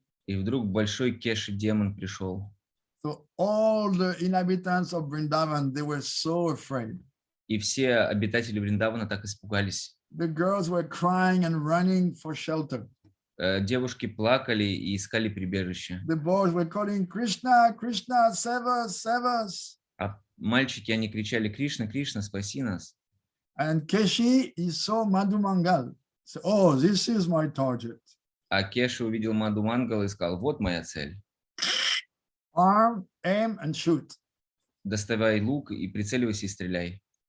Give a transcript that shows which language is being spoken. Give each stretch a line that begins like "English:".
Russian: И вдруг большой Кеши демон пришел.
English: So all the inhabitants of Vrindavan, they were so afraid.
Russian: И все обитатели Вриндавана так испугались.
English: The girls were crying and running for shelter.
Russian: Девушки плакали и искали прибежище.
English: The boys were calling, "Krishna, Krishna, save us, save us."
Russian: А мальчики, они кричали: "Кришна, Кришна, спаси нас."
English: And Keshi, he saw Madhu Mangal. So, "Oh, this is my target."
Russian: А Кеша увидел Мадху Мангала и сказал: "Вот моя цель.
English: Arm, aim, and shoot.
Russian: Доставай лук и прицеливайся и стреляй."